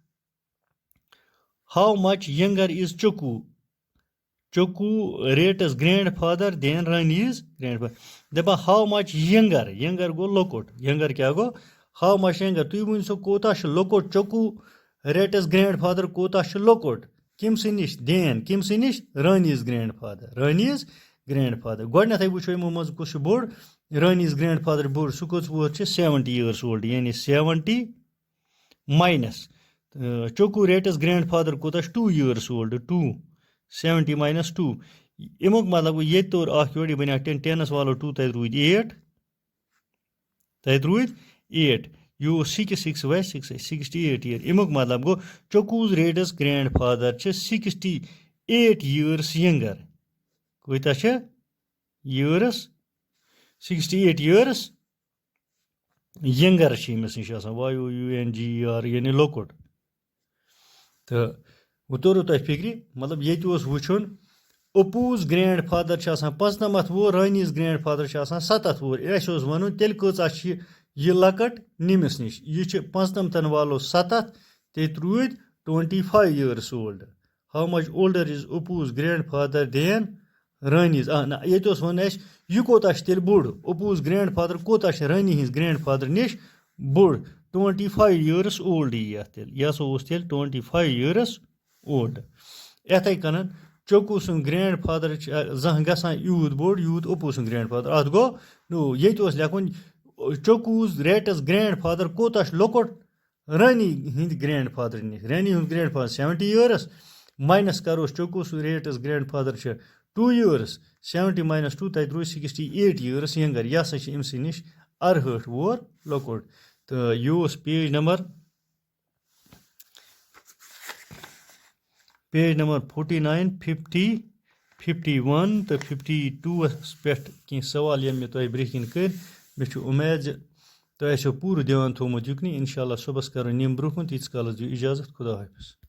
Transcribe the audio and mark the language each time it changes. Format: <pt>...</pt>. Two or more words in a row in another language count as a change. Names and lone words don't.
<en>how much younger is Choko rat's grandfather than Rani's grandfather</en> <ks>دین رانیٖز گرٛینٛڈ فادَر دَپان</ks> <en>how much younger</en> <ks>گوٚو لۄکُٹ یَنٛگَر کیٛاہ گوٚو</ks> <en>how much younger</en> <ks>تُہۍ ؤنۍ سو کوتاہ چھُ لۄکُٹ چوکوٗ</ks> <en>rat's grandfather</en> <ks>کوتاہ چھُ لۄکُٹ کٔمۍ سٕنٛدِ نِش کٔمۍ سٕنٛدِ نِش رانیٖز گرٛینٛڈ فادَر گۄڈنٮ۪تھٕے وٕچھو یِمو منٛز کُس چھُ بوٚڑ رانیٖز گرٛینٛڈ فادَر بوٚڑ سُہ کٔژ وُہُر چھِ 70</ks> <en>years old</en> <ks>یعنی 70 ماینَس چوکوٗ</ks> <en>rat's grandfather</en> <ks>کوتاہ چھُ 2</ks> <en>years old</en> <ks>2 70 minus 2 امیُک مطلب گوٚو ییٚتہِ توٚر اَکھ یورٕ یہِ بَنیٛو 10 10 والو 2 تَتہِ روٗدۍ 8 تَتہِ روٗدۍ 8 یہِ اوس 6 6 وَسہِ 6 68 years امیُک مطلب گوٚو چوکوٗز</ks> <en>rat's grandfather</en> <ks>چھِ 68</ks> <en>years younger</en> <ks>کۭتیاہ چھِ years 68</ks> <en>years younger</en> <ks>چھِ أمِس نِش آسان YOUNGER یعنی لۄکُٹ تہٕ وۄنۍ توٚرُو تۄہہِ فِکرِ مطلب ییٚتہِ اوس وٕچھُن اوٚپوز گرٛینٛڈ فادر چھِ آسان 95 وُہُر رانیٖز گرٛینٛڈ فادر چھِ آسان 97 وُہُر اَسہِ اوس وَنُن تیٚلہِ کۭژاہ چھِ یہِ لۄکٕٹ نٔمِس نِش یہِ چھِ 95 والو 7 تیٚتہِ روٗدۍ 25</ks> <en>years old how much older is Opu's grandfather than Rani's</en> <ks>نہ ییٚتہِ اوس وَنُن اَسہِ یہِ کوتاہ چھِ تیٚلہِ بوٚڑ اوٚپوز گرٛینٛڈ فادر کوتاہ چھِ رانی ہِنٛز گرٛینٛڈ فادر نِش بوٚڑ 25</ks> <en>years old</en> <ks>یی یَتھ تیٚلہِ یہِ ہسا اوس تیٚلہِ 25</ks> <en>years old</en> <ks>یِتھَے کٔنَن چوکوٗ سُنٛد گرٛینٛڈ فادر چھِ زانٛہہ گژھان یوٗت بوٚڑ یوٗت اوٚپوٗ سُنٛد گرٛینٛڈ فادر اَتھ گوٚو نو ییٚتہِ اوس لیکھُن چوکوٗز</ks> <en>rat's grandfather</en> <ks>کوتاہ چھُ لۄکُٹ رانی ہِنٛدِ گرٛینٛڈ فادر نِش رانی ہُنٛد گرٛینٛڈ فادر 70 years ماینَس کَروس چوکوٗ سُنٛد</ks> <en>rat's grandfather</en> <ks>چھِ 2 years 70 minus 2 تَتہِ روٗدۍ 68</ks> <en>years younger</en> <ks>یہِ ہسا چھِ أمۍ سٕے نِش 68 وُہُر لۄکُٹ تہٕ یہِ اوس</ks> <en>page number</en> <ks>49 50 51 تہٕ 52 پٮ۪ٹھ کینٛہہ سوال یِم مےٚ تۄہہِ برٛونٛہہ کِنۍ کٔرۍ مےٚ چھُ اُمید زِ تۄہہِ آسیو پوٗرٕ دیان تھوٚمُت یُکنُے</ks> <ar>اِنشاء اللہ</ar> <ks>صُبحس کَرو یِم برٛونٛہہ کُن تیٖتِس کالَس دِیِو اِجازت خُدا حافِظ</ks>